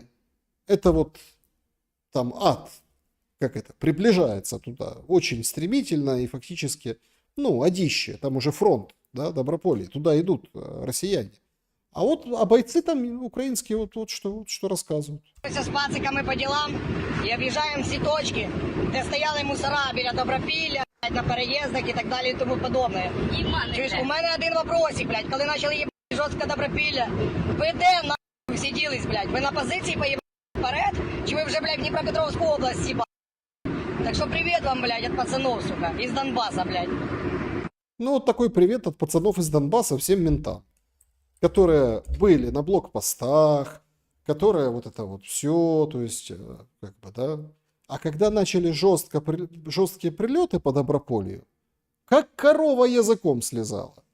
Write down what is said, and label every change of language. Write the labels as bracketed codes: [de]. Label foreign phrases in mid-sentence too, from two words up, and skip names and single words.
[ru] Это вот там ад, как это, приближается туда очень стремительно и фактически, ну, адище, там уже фронт, да, Доброполье, туда идут россияне. А вот а бойцы там украинские вот что рассказывают. [uk] З пациками по ділам і об'їжджаємо всі точки, де стояли мусора біля Добропілля, на переїздах і так далі і тому подобне. Чуєш, у мене один вопросик, блядь, коли почали їбати жорстко Добропілля, ви де нахуй сиділись, блядь? Ви на позиції поїбали вперед? Чи ви вже, блядь, в Дніпропетровську область їбали? Так що привіт вам, блядь, від пацанов, сука, із Донбаса, блядь. [ru] Ну, вот такой привет от пацанов из Донбасса всем ментам, которые были на блокпостах, которые вот это вот все, то есть, как бы, да. А когда начали жесткие прилеты по Доброполью, как корова языком слезала.